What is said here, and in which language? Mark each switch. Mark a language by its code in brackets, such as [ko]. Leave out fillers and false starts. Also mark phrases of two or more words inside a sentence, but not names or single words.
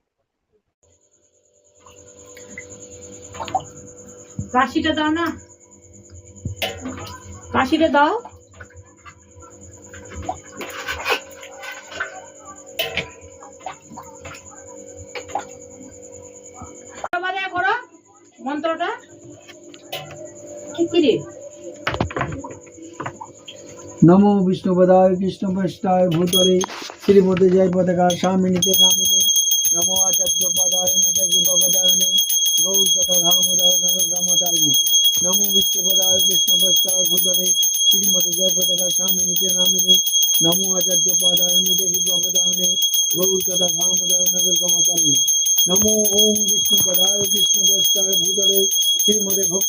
[bn] কাশিটা দাও না, কাশিটা দাও। করো মন্ত্রটা কি রে? [sa] नमो विष्णुपदाय कृष्णपृष्ठाय भूतले श्रीमते जय पताका स्वामिनीते नामिने नमो आचार्य पदाय नित्य पदायने गौर कथा धामोदर ग्रामचारिणे नमो विष्णुपदाय कृष्णपृष्ठाय भूतले श्रीमते जय पताका स्वामिनीते नामिने नमो आचार्य पदाय नित्य पदायने गौर कथा धामोदर ग्रामचारिणे नमो ओम विष्णुपदाय कृष्णपृष्ठाय भूतले श्रीमते